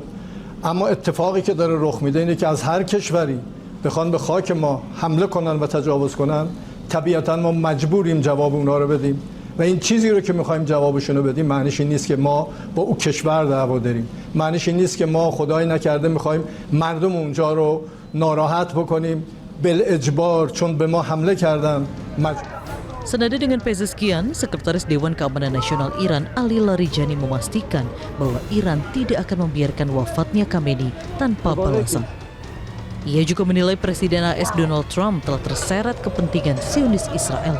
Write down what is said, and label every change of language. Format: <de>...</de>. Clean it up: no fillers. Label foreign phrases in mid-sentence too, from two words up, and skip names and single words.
<fa>اما اتفاقی که داره رخ میده اینه که از هر کشوری بخوان به خاک ما حمله کنن و تجاوز کنن، طبیعتاً ما مجبوریم جواب اونها رو بدیم. و این چیزی رو که می‌خوایم جوابشون رو بدیم معنیش این نیست که ما با اون کشور دعوا داریم. معنیش این نیست که ما خدای نکرده می‌خوایم مردم اونجا رو ناراحت بکنیم بالاجبار چون به ما حمله کردن.</fa> <id>Senada dengan Pezeshkian, Sekretaris Dewan Keamanan Nasional Iran Ali Larijani memastikan bahwa Iran tidak akan membiarkan wafatnya Khamenei tanpa balasan. Ia juga menilai Presiden AS Donald Trump telah terseret kepentingan Zionis Israel.</id>